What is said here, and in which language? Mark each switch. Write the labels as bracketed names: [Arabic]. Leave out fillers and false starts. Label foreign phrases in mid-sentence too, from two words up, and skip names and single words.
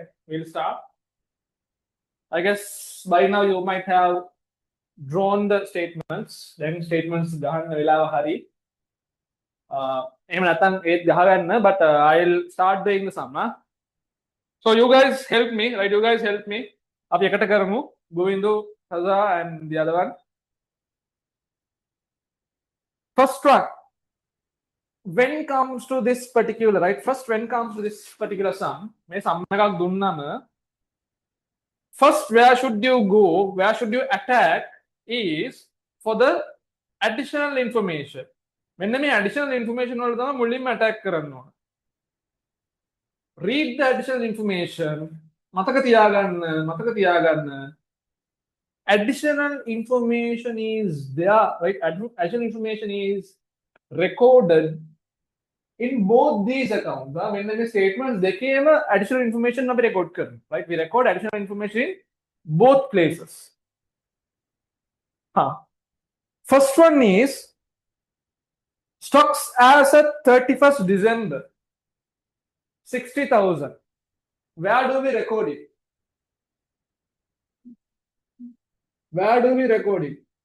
[English] We'll start. I guess by now you might have drawn the statements. [Sinhala] Then statements ගහන්න වෙලාව හරි. එහෙම නැත්නම් ඒත් ගහගන්න, [English] but I'll start doing the sum. So you guys help me, right? You guys help me. [Sinhala] අපි එකට කරමු. [English] Govindu, Haza, and the other one. First one. When it comes to this particular, right? First, when it comes to this particular sum, [Sinhala] මේ sum එකක් දුන්නම [English] first where should you go? Where should you attack is for the additional information. [Sinhala] මෙන්න මේ [English] additional information [Sinhala] වල තමයි මුලින්ම attack කරන්න ඕන. [English] Read the additional information. [Sinhala] මතක තියාගන්න. [English] Additional information is there, right? Additional information is recorded in both these accounts. When the statements දෙකේම additional information [Sinhala] අපි record කරනවා, [English] right? We record additional information in both places. First one is stocks as at 31st December 60,000. Where do we record it? Where do we record it?